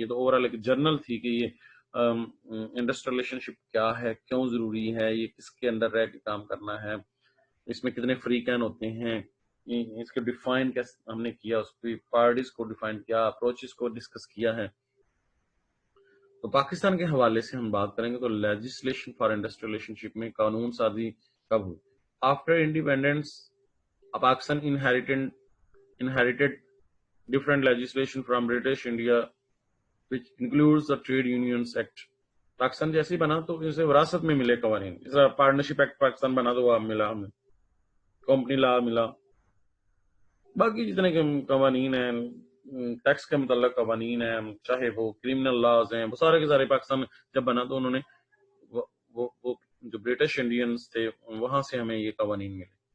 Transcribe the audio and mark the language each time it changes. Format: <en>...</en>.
<ur>یہ تو over all ایک جرنل تھی کہ یہ انڈسٹریل ریلیشن شپ کیا ہے, کیوں ضروری ہے, یہ کس کے انڈر رہ کے کام کرنا ہے, اس میں کتنے فریقین ہوتے ہیں, اس کے ڈیفائن کیسے ہم نے کیا, اس کی پارٹیز کو ڈیفائن کیا, اپروچز کو ڈسکس کیا ہے. تو پاکستان کے حوالے سے ہم بات کریں گے تو لیجسلیشن فار انڈسٹریل ریلیشن شپ میں قانون سازی کب ہوئی.</ur> <en>After independence Pakistan inherited different legislation from British India, which includes the Trade Unions Act.</en> <ur>Pakistan جیسے بنا تو اسے وراثت میں ملے قوانین, اس طرح پارٹنرشپ ایکٹ پاکستان بنا تو وہ ملا, ہمیں کمپنی لا ملا, باقی جتنے قوانین ہیں ٹیکس کے متعلق قوانین ہیں, چاہے وہ کرمنل لاز ہیں, وہ سارے کے سارے پاکستان جب بنا تو انہوں نے وہ جو برٹش انڈینز تھے وہاں سے ہمیں یہ قوانین ملے.</ur>